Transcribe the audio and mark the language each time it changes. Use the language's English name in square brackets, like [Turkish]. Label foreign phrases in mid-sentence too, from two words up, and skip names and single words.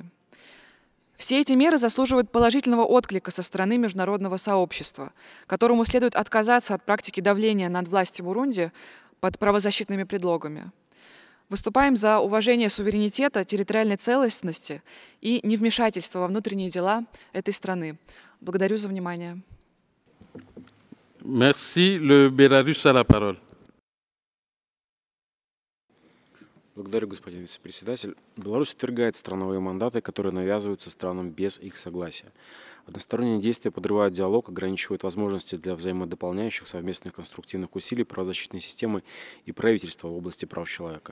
[Russian] Все эти меры заслуживают положительного отклика со стороны международного сообщества, которому следует отказаться от практики давления над властью Бурунди под правозащитными предлогами. Выступаем за уважение суверенитета, территориальной целостности и невмешательство во внутренние дела этой страны. Благодарю за внимание. [French] Merci. Le Bélarus a la parole. [Russian] Благодарю, господин вице-председатель. Беларусь отвергает страновые мандаты, которые навязываются странам без их согласия. Односторонние действия подрывают диалог, ограничивают возможности для взаимодополняющих совместных конструктивных усилий правозащитной системы и правительства в области прав человека.